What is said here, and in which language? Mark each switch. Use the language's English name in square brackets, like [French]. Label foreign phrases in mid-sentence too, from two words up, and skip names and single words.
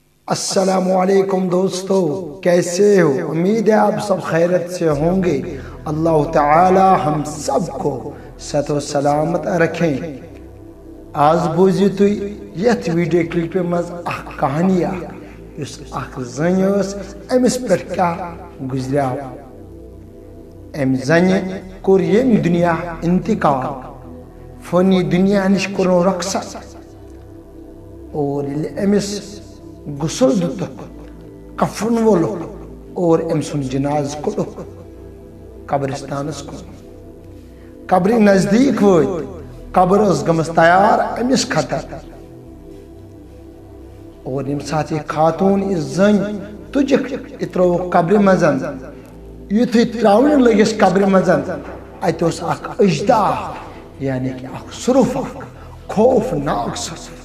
[Urdu] السلام علیکم دوستو، کیسے ہو؟ امید ہے آپ سب خیرت سے ہوں گے۔ اللہ تعالی ہم سب کو صحت و سلامت رکھیں۔ [Kashmiri] آج بوزیو تُہۍ یتھ ویڈیو کلپ مز اخ کہانی یس اخ زنی امس پہ کیا گزریاو۔ ام زنی کور یم دنیا انتقال، فانی دنیا نش کورن رخصت، اور امس غسل دتک، کفن وولک اور ام سن جناز کڑک قبرستانس کن۔ قبر نزدیک وٲتۍ، قبر ٲس گٔمٕژ تیار امس خطر، اور یم سات یہ خاتون یہ زن تجک یہ تروک قبر مزن، یتھُے تراون لگس قبر مزن ات اوس اکھ اجداہ، یعنی کہ اکھ سرف، اکھ خوفناک سرف۔